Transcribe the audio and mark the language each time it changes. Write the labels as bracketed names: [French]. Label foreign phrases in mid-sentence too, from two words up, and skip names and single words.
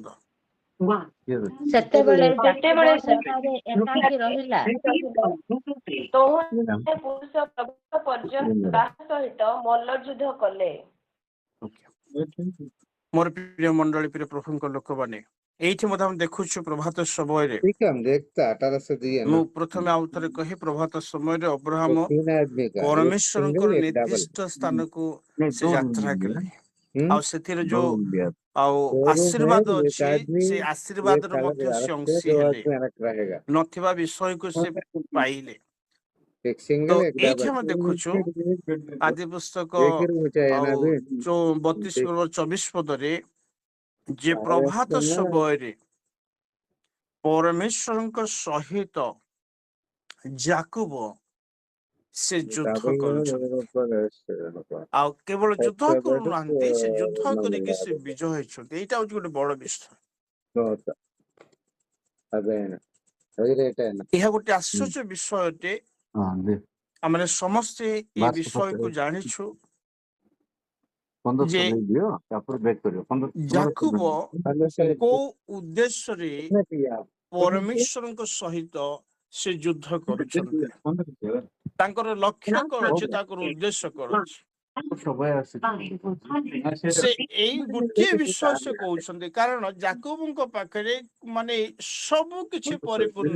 [Odia] ସେତେବେଳେ ଯାକୋବ ସେଠାରେ ଏକାକୀ ରହିଲା, ତୋହୁ ପୁରୁଷ ପ୍ରଭାତ ପର୍ଯ୍ୟନ୍ତ ତାହା ସହିତ ମଲ୍ଲଯୁଦ୍ଧ କଲେ। ମୋର ପ୍ରିୟ ମଣ୍ଡଳୀ, ପ୍ରିୟ ପ୍ରଭୁଙ୍କ ଲୋକମାନେ, ଏଇଠି ମଧ୍ୟ ଆମେ ଦେଖୁଛୁ ପ୍ରଭାତ ସମୟରେ। [Hindi] ठीक है हम देखते 18 से दिए ना [Odia] ମୁଁ ପ୍ରଥମେ ଆଉ ଥରେ କହି, ପ୍ରଭାତ ସମୟରେ [Hindi] तो [Odia] ଅବ୍ରାହମ [Hindi] 3 आदमी का एक [Odia] ପରମେଶ୍ୱରଙ୍କର [Hindi] सिंगल एक डबल [Odia] ନିର୍ଦ୍ଦିଷ୍ଟ ସ୍ଥାନକୁ ସେ [Hindi] दो रूम [Odia] ଯାତ୍ରା [Hindi] लिया [Odia] କଲେ। ଆଉ ସେଥିରେ [Hindi] दो [Odia] ଯୋଉ [Hindi] रूम लिया [Odia] ଆଉ [Hindi] दो रूम है [Odia] ଆଶୀର୍ବାଦ [Hindi] एक [Odia] ଅଛି, [Hindi] आदमी [Odia] ସେ [Hindi] एक [Odia] ଆଶୀର୍ବାଦର [Hindi] अलग [Odia] ମଧ୍ୟ ସେ [Hindi] अलग से [Odia] ଅଂଶୀ [Hindi] 2 [Odia] ହେଲେ, [Hindi] आदमी अलग रहेगा [Odia] ନଥିବା ବିଷୟକୁ ସେ ପାଇଲେ। [Hindi] एक [Odia] ତ [Hindi] सिंगल एक [Odia] ଏଇଠି [Hindi] डबल [Odia] ଆମେ ଦେଖୁଛୁ ଆଦି ପୁସ୍ତକ [Hindi] एक ही रूम चाहिए [Odia] ଆଉ [Hindi] ना भी [Odia] 32 ପର୍ବର 24 ପଦରେ, ଯେ [Hindi] सारे [Odia] ପ୍ରଭାତ ସମୟରେ ପରମେଶ୍ୱରଙ୍କ ସହିତ ଯାକୋବ ସେ ଯୁଦ୍ଧ କରୁଛନ୍ତି। ଆଉ କେବଳ ଯୁଦ୍ଧ କରୁନାହାନ୍ତି, ସେ ଯୁଦ୍ଧ କରିକି ସେ ବିଜୟ ହେଇଛନ୍ତି। ଏଇଟା ହଉଛି ଗୋଟେ ବଡ ବିଷୟ। ଏହା ଗୋଟେ ଆଶ୍ଚର୍ଯ୍ୟ ବିଷୟ ଅଟେ। [Hindi] हाँ दे [Odia] ଆମେ ସମସ୍ତେ ଏ [Hindi] बात तो [Odia] ବିଷୟକୁ [Hindi] पकड़े [Odia] ଜାଣିଛୁ [Hindi] 1500 [Odia] ଯେ [Hindi] दे दियो तापर बैक करियो 1500 [Odia] ଯାକୋବ କୋଉ ଉଦ୍ଦେଶ୍ୟରେ ପରମେଶ୍ୱରଙ୍କ ସହିତ ସେ ଯୁଦ୍ଧ କରୁଛନ୍ତି। ତାଙ୍କର ଲକ୍ଷ୍ୟ କଣ ଅଛି, ତାଙ୍କର ଉଦ୍ଦେଶ୍ୟ କଣ ଅଛି? [Bangla] সবাই আছে [Odia] ସେ ଏଇ ଗୋଟିଏ ବିଷୟ ସେ କହୁଛନ୍ତି କାରଣ ଯାକୋବଙ୍କ ପାଖରେ ମାନେ ସବୁ କିଛି ପରିପୂର୍ଣ୍ଣ।